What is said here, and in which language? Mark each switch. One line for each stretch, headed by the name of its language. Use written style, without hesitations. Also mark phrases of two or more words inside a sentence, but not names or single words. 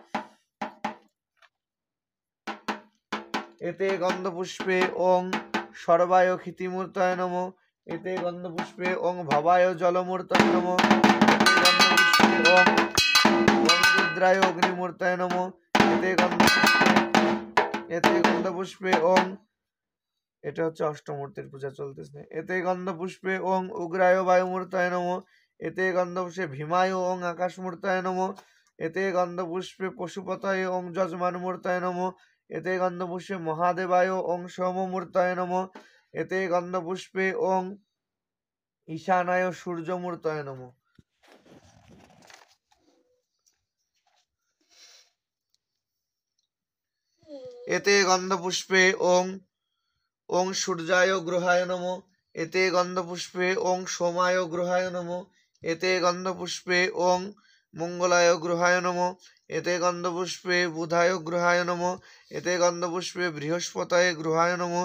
Sanskrit: एते गंध पुष्पे ओं सर्वाय क्षितिमूर्तये नमो एते गंध पुष्पे ओं भवाय जलमूर्तये नमो ओं रुद्राय अग्निमूर्तये नमो एते गंध पुष्पे ओं
Bangla: এটা হচ্ছে অষ্টমূর্তির পূজা চলতেছে
Sanskrit: এতে গন্ধ পুষ্পে ওং উগ্রায় বায়ুমূর্তায় নমো এতে গন্ধ পুষ্পে ভীমায় ওং আকাশমূর্তায় নমো এতে গন্ধ পুষ্পে পশুপতায় ওং যজমানমূর্তায় নমো এতে গন্ধ পুষ্পে মহাদেবায় ওং সোমমূর্তায় নমো এতে গন্ধ পুষ্পে ওং ঈশানায় সূর্যমূর্তায় নমো এতে গন্ধ পুষ্পে ওং ओं सूर्याय ग्रहाय नमो एते गंधपुष्पे ओं सोमाय ग्रहाय नमो एते गंधपुष्पे ओं मंगलाय ग्रहाय नमो एते गंधपुष्पे बुधाय ग्रहाय नमो एते गंधपुष्पे बृहस्पतये ग्रहाय नमो